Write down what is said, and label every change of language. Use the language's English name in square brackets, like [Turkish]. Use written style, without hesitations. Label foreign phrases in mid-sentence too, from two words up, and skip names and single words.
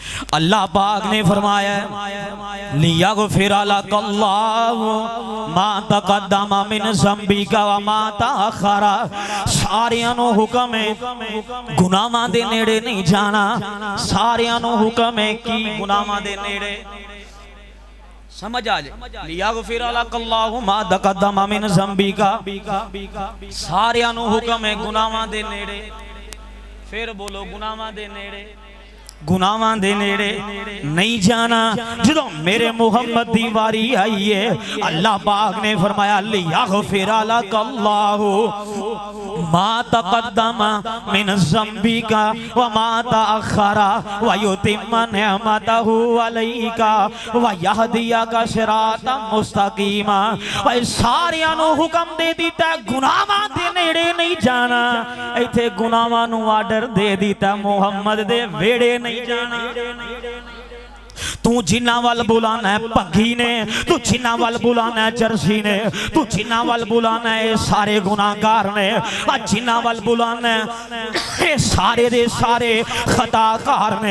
[Punjabi] اللہ پاک نے فرمایا [Arabic] ليغفر لك الله ما تقدم من ذنبك وما تأخر. [Punjabi] ساریاں نوں حکم ہے گناہاں دے نیڑے نہیں جانا. ساریاں نوں حکم ہے کہ گناہاں دے نیڑے سمجھ آ جائے. [Arabic] ليغفر لك الله ما تقدم من ذنبك. [Punjabi] ساریاں نوں حکم ہے گناہاں دے نیڑے. پھر بولو گناہاں دے نیڑے، گناہاں دے نیڑے نہیں جانا. جو میرے محمد دی واری آئی ہے اللہ پاک نے فرمایا [Arabic] ليغفر لك الله ما تقدم من ذنبك وما تأخر ويتم نعمته عليك ويهديك صراطا مستقيما. [Punjabi] بھائی ساریاں نوں حکم دے دتا گناہاں دے نیڑے نہیں جانا. ایتھے گناہاں نوں آرڈر دے دتا محمد دے ویڑے نہیں جانا. توں جنہاں وال بلانا ہے بھنگی نے، توں جنہاں وال بلانا ہے جرسی نے، توں جنہاں وال بلانا ہے سارے گناہگار نے، جنہاں وال بلانا ہے سارے دے سارے خطاکار نے.